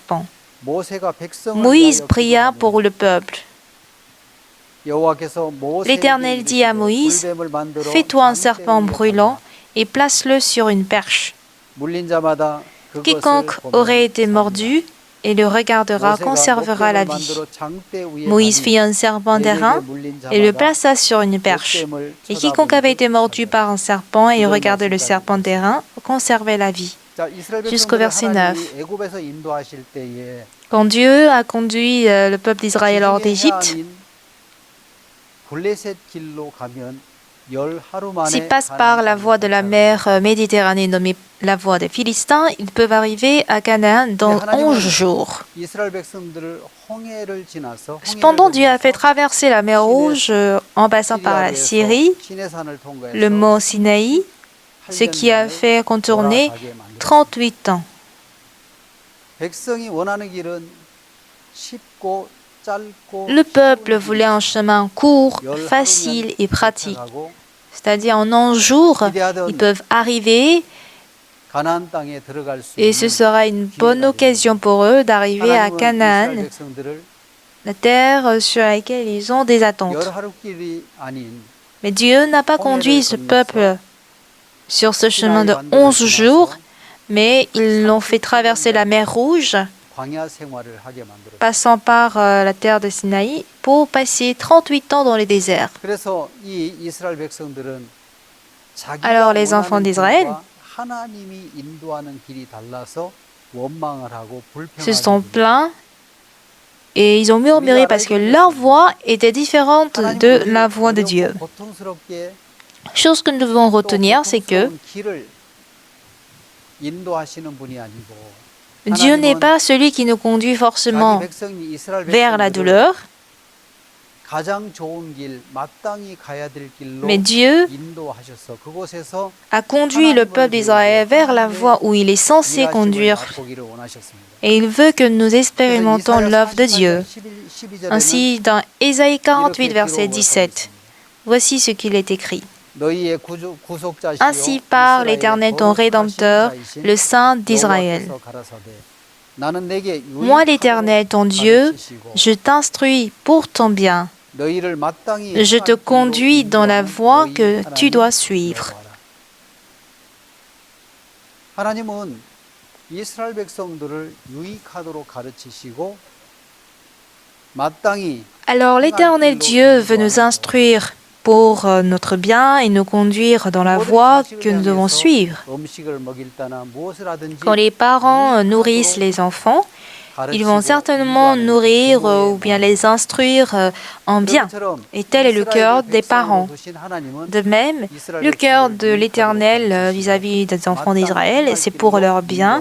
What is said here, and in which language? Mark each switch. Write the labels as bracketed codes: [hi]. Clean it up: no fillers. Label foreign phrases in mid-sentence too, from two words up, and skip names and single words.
[fr] » Moïse pria pour le peuple. L'Éternel dit à Moïse, « Fais-toi un serpent brûlant et place-le sur une perche. Quiconque aurait été mordu et le regardera, [ko] 모세가 [fr] conservera la [ko] 목뱀을 [fr] vie. [ko] 만들어 장대 위에 Moïse 다니 [fr] fit un serpent d'airain [ko] 뱀에게 물린 [fr] et le [ko] 자마다 [fr] plaça sur une perche. [ko] 목뱀을 [fr] Et quiconque avait été mordu [ko] 쳐다보는 [fr] par un serpent et [ko] 그들 [fr] regardait le [ko] 말씀까지 [fr] serpent d'airain conservait la vie. [ko] 자, 이스라엘 [fr] Jusqu'au [ko] 백성들을 [fr] verset 9. [ko] 하나님이 애굽에서 인도하실 때에 [fr] Quand Dieu a conduit le peuple d'Israël hors [ko] 지중해 [fr] d'Égypte, [ko] 해안인 블레셋 길로 가면 열 하루 [fr] s'ils [ko] 만에 [fr] passent par la [ko] 가나안 [fr] voie de la [ko] 땅에 [fr] mer [ko] 도착합니다. [fr] Méditerranée nommée la voie des Philistins, ils peuvent arriver à Canaan dans 11 jours. [ko] 이스라엘 백성들을 홍해를 지나서 [fr] Cependant, Dieu a fait traverser la mer Rouge en passant par la Syrie, [ko] 시내산을 통과해서 [fr] le mont Sinaï, ce qui a fait contourner 38 ans. [ko] 백성이 원하는 길은 쉽고 짧고 [fr] Le peuple voulait un chemin court, facile et pratique. C'est-à-dire en 11 jours, ils peuvent arriver [ko] 가나안 땅에 들어갈 수 [fr] et ce [ko] 있는 [fr] sera une bonne occasion pour eux d'arriver à [ko] 하나님은 이스라엘 Canaan, 백성들을 [fr] la terre sur laquelle ils ont des attentes. [ko] 열 하루 길이 아닌 [fr] Mais Dieu n'a pas conduit ce peuple sur ce chemin de 11 jours, mais ils l'ont fait traverser la mer Rouge, [ko] 광야 생활을 하게 만들었어요. [fr] passant par la terre de Sinaï, pour passer 38 ans dans le désert. [ko] 그래서 이 이스라엘 백성들은 [fr] Alors les enfants d'Israël [ko] 하나님이 인도하는 길이 달라서 원망을 하고 [fr] se sont [ko] 불평하고 [fr] plaints et ils ont murmuré parce que leur voix était différente de la voix de Dieu. [ko] 고통스럽게 [fr] Chose que nous devons retenir, c'est que [ko] 길을 인도하시는 분이 아니고 [fr] Dieu n'est pas celui qui nous conduit forcément [ko] 자기 백성이 이스라엘 [fr] vers la [ko] 백성들을 [fr] douleur, [ko] 가장 좋은 길, 마땅히 가야 될 길로 [fr] mais Dieu [ko] 인도하셔서 그곳에서 [fr] a conduit le peuple d'Israël vers la voie où il est censé conduire [ko] 맛보기를 원하셨습니다. [fr] et il veut que nous expérimentons l'œuvre de Dieu. Ainsi, dans Ésaïe 48, verset 17, voici ce qu'il est écrit. Ainsi parle l'Éternel ton Rédempteur, le Saint d'Israël. Moi, l'Éternel ton Dieu, je t'instruis pour ton bien. Je te conduis dans la voie que tu dois suivre. [ko] 하나님은 이스라엘 백성들을 유익하도록 가르치시고 마땅히 [fr] Alors l'Éternel Dieu veut nous instruire pour notre bien et nous conduire dans la voie que nous devons suivre. [ko] 음식을 먹일 때나 무엇을 하든지 [fr] Quand les parents nourrissent les enfants, ils vont certainement nourrir ou bien les instruire en bien. Et tel est le cœur des parents. De même, le cœur de l'Éternel vis-à-vis des enfants d'Israël, c'est pour leur bien.